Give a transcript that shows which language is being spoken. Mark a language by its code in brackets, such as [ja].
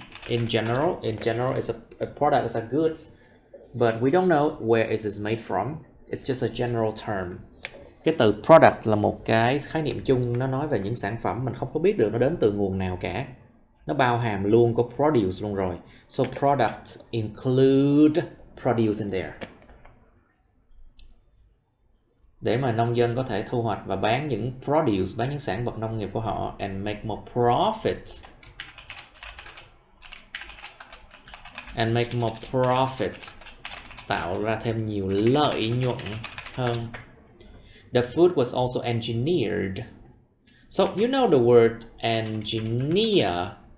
[en] In general, it's a product is a goods, but we don't know where it is made from. It's just a general term. [vi] Cái từ product là một cái khái niệm chung, nó nói về những sản phẩm mình không có biết được nó đến từ nguồn nào cả. Nó bao hàm luôn có produce luôn rồi. [en] So products include produce in there. [vi] Để mà nông dân có thể thu hoạch và bán những produce, bán những sản vật nông nghiệp của họ [en] and make more profit. And make more profit. [vi] Tạo ra thêm nhiều lợi nhuận hơn. [en] The food was also engineered. So you know the word engineer.